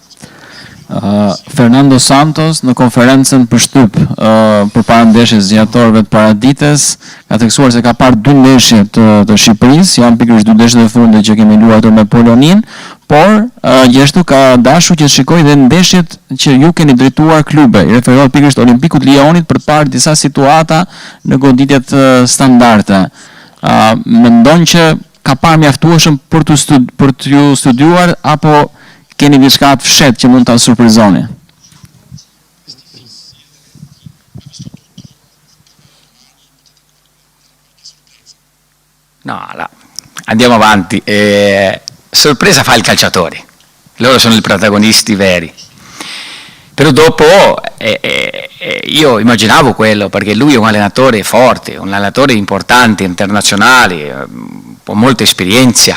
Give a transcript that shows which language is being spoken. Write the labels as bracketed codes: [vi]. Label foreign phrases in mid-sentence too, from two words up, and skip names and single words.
[sq] Fernando Santos në konferencën për shtyp përpara ndeshjes zgjatorëve të paradites ka theksuar se ka parë 2 ndeshje të Shqipërisë, janë pikërisht 2 ndeshjet e fundit që kemi luajtur me Poloninë, por gjithashtu ka dashur që të shikojë dhe ndeshjet që ju keni drejtuar klube. I referohet pikërisht Olimpikut Lionit përpara disa situata në goditjet standarde. Mendon që ka parë mjaftueshëm për t'ju studiuar apo keni diçka të fshet që mund ta surprizoni? [it] No, andiamo avanti. Sorpresa fa il calciatore, loro sono i protagonisti veri. Però dopo io immaginavo quello, perché lui è un allenatore forte, un allenatore importante, internazionale, con molta esperienza.